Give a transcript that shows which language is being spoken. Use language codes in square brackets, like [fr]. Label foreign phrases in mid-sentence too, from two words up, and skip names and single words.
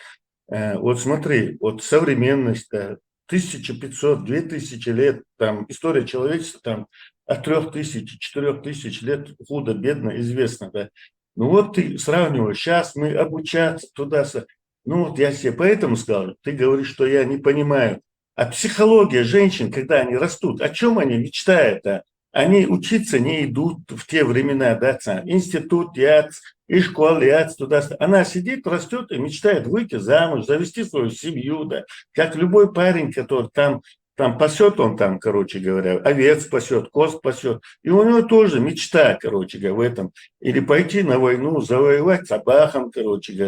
[ru] Вот смотри, вот современность, да, 1500-2000 лет, там, история человечества, там, от 3000-4000 лет худо-бедно известно, да. Ну вот ты сравниваешь, сейчас мы обучаться туда-сюда. Ну вот я себе поэтому сказал, ты говоришь, что я не понимаю, А психология женщин, когда они растут, о чем они мечтают-то? Они учиться не идут в те времена, да, институт, яц, и школа, яц, туда. Она сидит, растет и мечтает выйти замуж, завести свою семью, да, как любой парень, который там пасет он там, короче говоря, овец пасет, коз пасет. И у него тоже мечта, короче говоря, в этом. Или пойти на войну, завоевать собакам, короче говоря.